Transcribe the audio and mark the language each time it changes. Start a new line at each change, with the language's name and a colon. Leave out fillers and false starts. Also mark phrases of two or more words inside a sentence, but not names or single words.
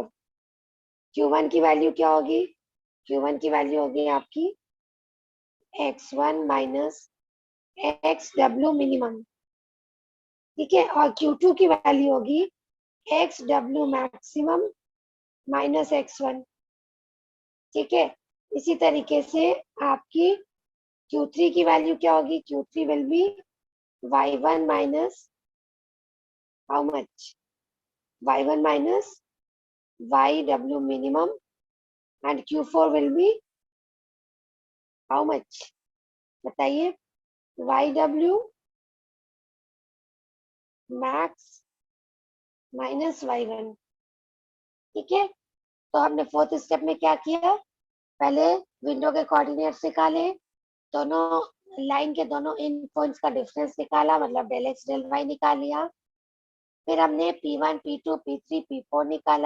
Hindi: Q1 की वैल्यू क्या होगी, Q1 की वैल्यू होगी आपकी
English: x1 minus x w minimum,
Hindi: ठीक है, और Q2 की वैल्यू होगी
English: x w maximum minus x1.
Hindi: ठीक है, इसी तरीके से आपकी Q3 की वैल्यू क्या होगी,
English: Q3 will be y1 minus how much, y1 minus yw minimum and Q4 will be how much,
Hindi: बताइए,
English: yw max minus y1.
Hindi: ठीक है, तो हमने
English: fourth step
Hindi: में क्या किया, पहले विंडो के कोऑर्डिनेट्स निकाले, दोनों लाइन के दोनों
English: end points
Hindi: का डिफरेंस निकाला, मतलब
English: del x del y
Hindi: निकाल लिया। फिर हमने P1 P2 P3 P4 निकाला।